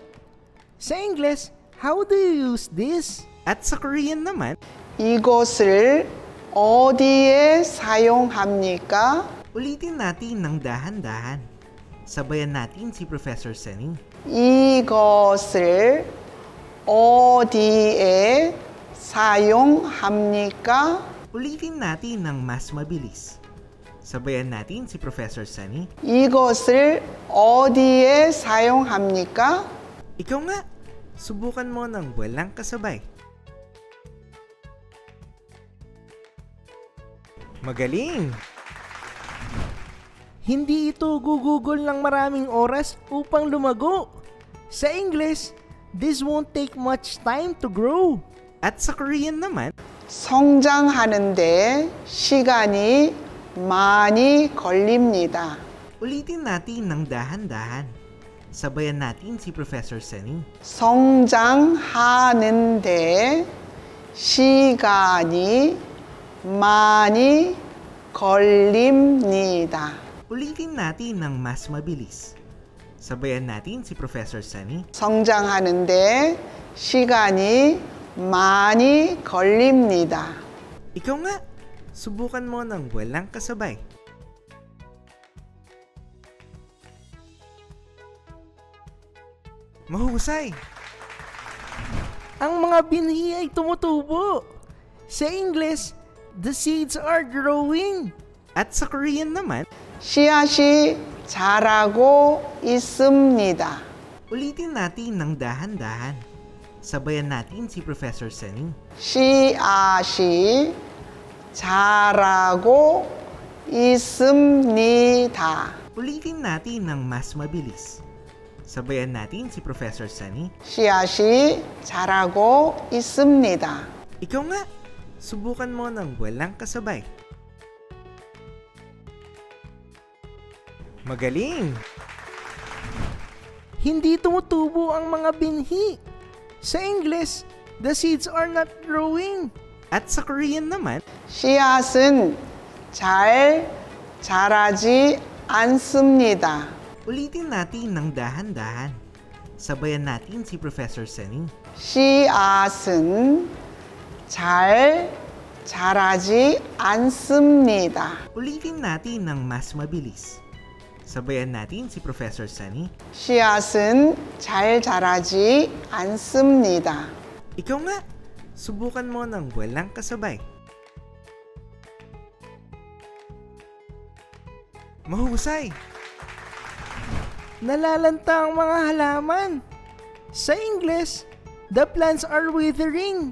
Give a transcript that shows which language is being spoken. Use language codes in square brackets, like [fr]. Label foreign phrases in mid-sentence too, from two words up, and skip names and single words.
[en] Sa English, how do you use this? [tl] At sa Korean naman, [ko] 이것을 어디에 사용합니까? [tl] ulitin natin ng dahan-dahan. Sabayan natin si Professor Sunny. [ko] 이것을 어디에 사용합니까? [tl] Ulitin natin ng mas mabilis. Sabayan natin si Professor Sunny. [ko] 이것을 어디에 사용합니까? [tl] Ikaw nga, subukan mo ng walang kasabay. Magaling! Hindi ito gugugol ng maraming oras upang lumago. [en] Sa English, this won't take much time to grow. [tl] At sa Korean naman, [ko] 성장하는데 시간이 많이 걸립니다. [tl] ulitin natin ng dahan-dahan. Sabayan natin si Professor Sunny. [ko] 성장하는데 시간이 많이 걸립니다. [tl] Ulitin natin ng mas mabilis. Sabayan natin si Professor Sunny. [ko] 성장하는데 시간이 많이 걸립니다. [tl] Ikaw nga, subukan mo ng walang kasabay. Mahusay! Ang mga binhi ay tumutubo. [en] Sa English, the seeds are growing. [tl] At sa Korean naman, [ko] 씨앗이 자라고 있습니다. [tl] ulitin natin ng dahan-dahan. Sabayan natin si Professor Sunny. [ko] 씨앗이 자라고 있습니다. [tl] Ulitin natin ng mas mabilis. Sabayan natin si Professor Sunny. [ko] 씨앗이 자라고 있습니다. [tl] Ikaw nga, subukan mo ng walang kasabay. Magaling! hindi tumutubo ang mga binhi. [en] Sa English, the seeds are not growing. [tl] At sa Korean naman, [ko] 씨앗은 잘 자라지 않습니다. [tl] ulitin natin ng dahan-dahan. Sabayan natin si Professor Sunny. [ko] 씨앗은 잘 자라지 않습니다. [tl] Ulitin natin ng mas mabilis. Sabayan natin si Professor Sunny. [ko] 씨앗은 잘 자라지 않습니다. [tl] Ikaw nga, subukan mo ng walang kasabay. Mahusay! Nalalanta ang mga halaman. [en] Sa English, the plants are withering.